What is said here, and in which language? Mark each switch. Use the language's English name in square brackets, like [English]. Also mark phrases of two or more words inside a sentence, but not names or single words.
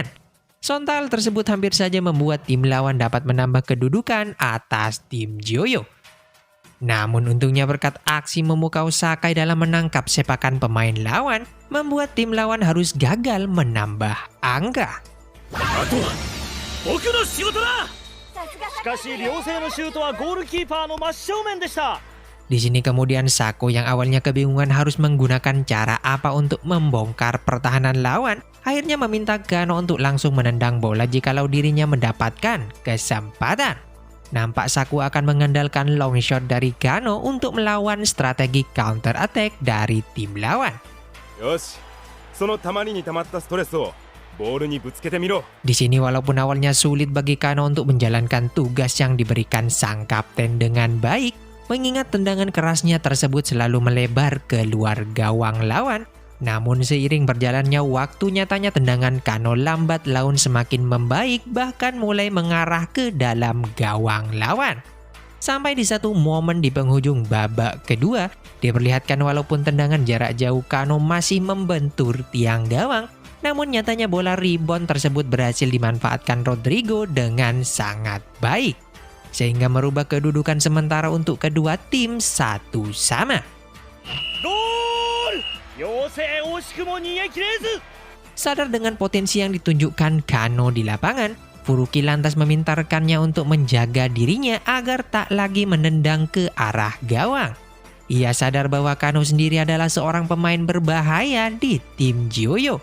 [Indonesian] Sontal tersebut hampir saja membuat tim lawan dapat menambah kedudukan atas tim Joyo. Namun untungnya berkat aksi memukau Sakai dalam menangkap sepakan pemain lawan, membuat tim lawan harus gagal menambah angka. [Japanese] 僕の仕事だ。しかし両性のシュートはゴールキーパーの真正面でした。 [Indonesian] Di sini kemudian Sako yang awalnya kebingungan harus menggunakan cara apa untuk membongkar pertahanan lawan, akhirnya meminta Kano untuk langsung menendang bola jikalau dirinya mendapatkan kesempatan. Nampak Saku akan mengandalkan [English] long shot [Indonesian] dari Kano untuk melawan strategi [English] counter attack [Indonesian] dari tim lawan. [Japanese] よし、そのたまりに溜まったストレスをボールにぶつけてみろ。 [Indonesian] Di sini walaupun awalnya sulit bagi Kano untuk menjalankan tugas yang diberikan sang kapten dengan baik, mengingat tendangan kerasnya tersebut selalu melebar ke luar gawang lawan, namun seiring berjalannya waktu nyatanya tendangan Kano lambat laun semakin membaik bahkan mulai mengarah ke dalam gawang lawan. Sampai di satu momen di penghujung babak kedua, diperlihatkan walaupun tendangan jarak jauh Kano masih membentur tiang gawang, namun nyatanya bola rebound tersebut berhasil dimanfaatkan Rodrigo dengan sangat baik, sehingga merubah kedudukan sementara untuk kedua tim 1-1. [Japanese] ゴール。妖精惜しくも逃げ切れず。 [Indonesian] Sadar dengan potensi yang ditunjukkan Kano di lapangan, Furuki lantas meminta rekannya untuk menjaga dirinya agar tak lagi menendang ke arah gawang. Ia sadar bahwa Kano sendiri adalah seorang pemain berbahaya di tim Joyo.